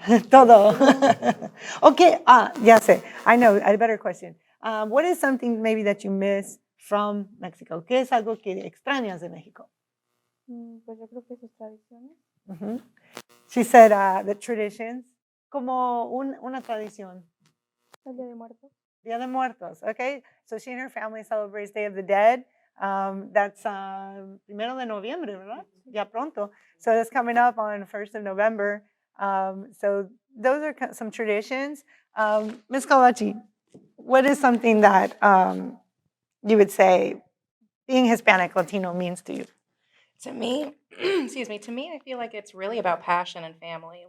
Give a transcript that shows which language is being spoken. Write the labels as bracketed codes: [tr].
[es] Todo. [en] Okay, [es] ya sé. [en] I know, a better question. What is something maybe that you miss from Mexico? [es] ¿Qué es algo que extrañas de México? Pues yo creo que sus tradiciones. [en] She said the traditions, [es] como una tradición. El Día de Muertos. [en] Día de Muertos, okay? So she and her family celebrates Day of the Dead. That's [es] primero de noviembre, ¿verdad? Ya pronto. [en] So that's coming up on 1st of November. So those are some traditions. Ms. Kalachi, what is something that you would say being Hispanic Latino means to you? To me, excuse me, to me, I feel like it's really about passion and family.